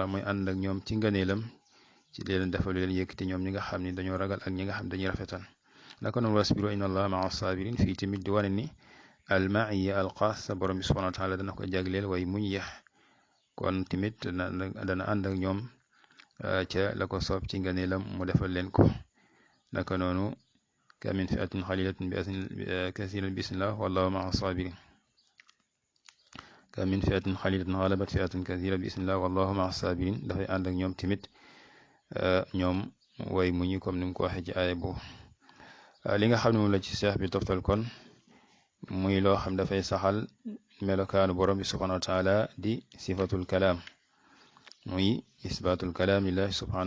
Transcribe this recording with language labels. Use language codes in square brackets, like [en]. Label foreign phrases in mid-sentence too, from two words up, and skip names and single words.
[wo] mooy ànd ak ñoom ci ngëneelam ci di leen defal leen yëkkati ñoom ñi nga xam ni dañoo ragal ak ñi nga xam dañuy rafetal naka noonu [ar] واصبروا إن الله مع الصابرين [wo] fii tamit di wane ni [ar] المعية الخاصة [wo] borom bi [ar] سبحانه وتعالى [wo] dana ko jagleel way muñ yeex kon tamit dana ànd ak ñoom ca la ko soob ci ngëneelam mu defal leen ko naka noonu [ar] كم من فئة قليلة كثيرا بإذن الله والله مع الصابرين كم من فئة قليلة غلبت فئة كثيرة بإذن الله والله مع الصابرين [wo] dafay ànd ak ñoom tamit ñoom way muñu comme ni mu ko waxee ci aaya boobu li nga xam ne moom la ci seex bi toftal kon muy loo xam dafay saxal melokaanu borom bi [ar] سبحانه وتعالى [wo] di [ar] صفة الكلام [wo] muy [ar] إثبات الكلام لله سبحانه